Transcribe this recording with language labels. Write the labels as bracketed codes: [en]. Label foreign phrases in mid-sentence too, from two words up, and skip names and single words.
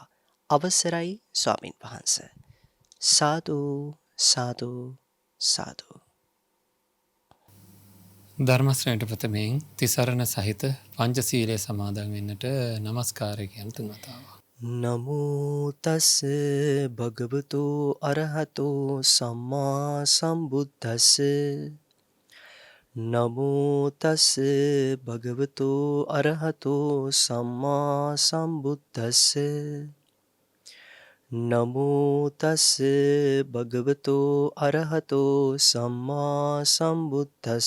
[si] අවසරයි ස්වාමින් වහන්සේ. සාදු සාදු සාදු. ධර්මශ්‍රේණිට ප්‍රථමයෙන් තිසරණ සහිත පංචශීලය සමාදන් වෙන්නට නමස්කාරය කියන තුන් වතාවක්. [pi] නමෝ තස් භගවතු අරහතෝ සම්මා සම්බුද්දස්ස. නමෝ තස් භගවතු අරහතෝ සම්මා සම්බුද්දස්ස. නමෝ තස් භගවතු අරහතෝ සම්මා සම්බුද්දස්ස.